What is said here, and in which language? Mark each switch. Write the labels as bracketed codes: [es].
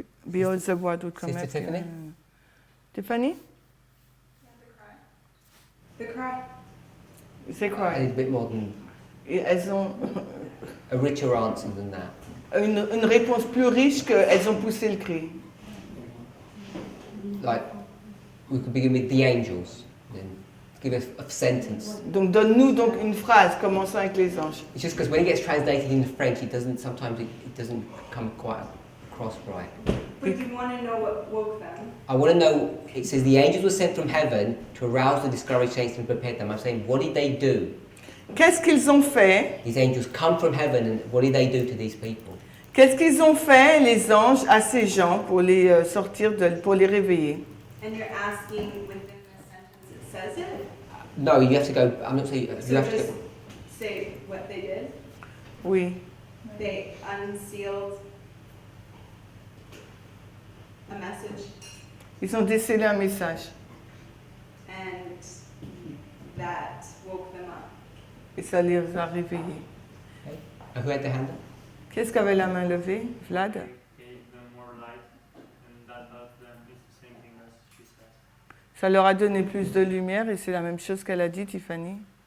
[en] Behold the word would come Sister after. Tiffany? Tiffany? The cry. [fr] C'est quoi? [en] A little bit more than [fr] Elles ont [en] a richer answer than that. [fr] une réponse plus riche qu'elles ont poussé le cri. [en] Like, we could begin with the angels, then give a sentence. [fr] Donc donne-nous donc une phrase, commençons avec les anges. [en] It's just because when it gets translated into French, sometimes it doesn't come quite across right. But you want to know what woke them? I want to know, it says the angels were sent from heaven to arouse the discouraged saints and prepare them. I'm saying, what did they do? [fr] Qu'est-ce qu'ils ont fait? [en] These angels come from heaven, and what did they do to these people? [fr] Qu'est-ce qu'ils ont fait, les anges, à ces gens pour les pour les réveiller? [en] And you're asking within the sentence it says it? No, you have to go, I'm not saying, So you have to just go, say what they did? [fr] Oui. [en] They unsealed a message [fr] Ils ont décelé un message. [en] and that woke them up. [fr] Et ça les a réveillés. [en] who had the hand up? [fr] Qu'est-ce qu'avait la main levée? [en] Vlad? Gave them more light, and that helped them. It's the same thing as she says. [fr] Ça leur a donné plus de lumière et c'est la même chose qu'elle a dit, Tiffany.